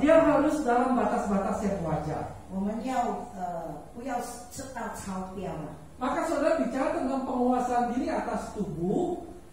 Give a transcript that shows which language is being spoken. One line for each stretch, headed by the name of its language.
Indonesian: Dia harus dalam batas-batas yang wajar.
Chinese: 我们要不要吃到超标了？
Indonesian: Maka saudara bicara tentang penguasaan diri atas tubuh.